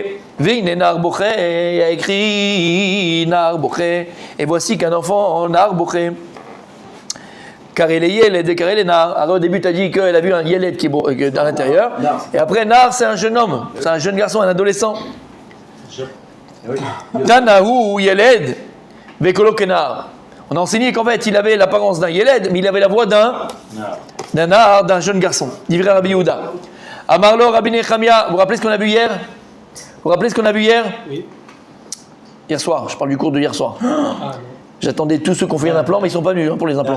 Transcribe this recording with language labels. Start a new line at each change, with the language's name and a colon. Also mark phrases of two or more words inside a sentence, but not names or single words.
Hebrew: והנה נער בוכה,
French: il y a écrit
Hebrew: נער בוכה.
French: Et voici qu'un enfant
Hebrew: נער בוכה.
French: Car elle est yeled et car elle est nar. Alors au début tu as dit qu'elle a vu un yeled qui est dans l'intérieur. Et après nar c'est un jeune homme, c'est un jeune garçon, un adolescent.
Hebrew: תנא הוא ילד וקולו כנער.
French: On a enseigné qu'en fait il avait l'apparence d'un yeled, mais il avait la voix d'un nar, d'un jeune garçon.
Hebrew: דברי רבי יהודה. אמר לו רבי נחמיה.
French: Vous vous rappelez ce qu'on a vu hier? Oui. Hier soir, je parle du cours de hier soir. J'attendais tous ceux qui ont fait un implant, mais ils ne sont pas venus pour les implants.